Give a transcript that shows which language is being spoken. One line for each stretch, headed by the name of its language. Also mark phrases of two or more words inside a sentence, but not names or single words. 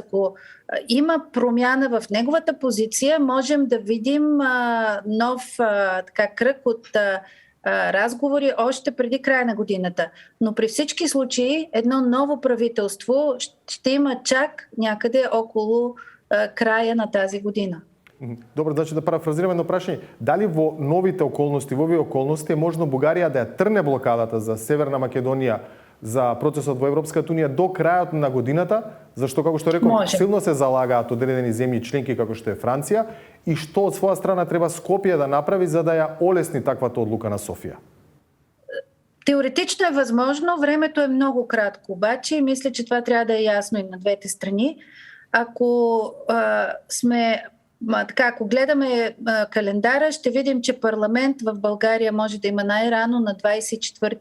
Bulgarian: ако има промяна в неговата позиция, можем да видим нов кръг от разговори още преди края на годината. Но при всички случаи едно ново правителство ще има чак някъде около края на тази година.
Macedonian: Добро, значи да парафразираме едно прашање. Дали во новите околности, во овие околности е можно Бугарија да ја трне блокадата за Северна Македонија за процесот во Европската унија до крајот на годината, зашто, како што реков, силно се залагаат одредени земји членки како што е Франција, и што од своја страна треба Скопје да направи за да ја олесни таквата одлука на Софија?
Bulgarian: Теоретично е възможно, времето е много кратко, обаче и мисля, че това трябва да е ясно и на двете страни. Ако сме така, ако гледаме календара, ще видим, че парламент в България може да има най-рано на 24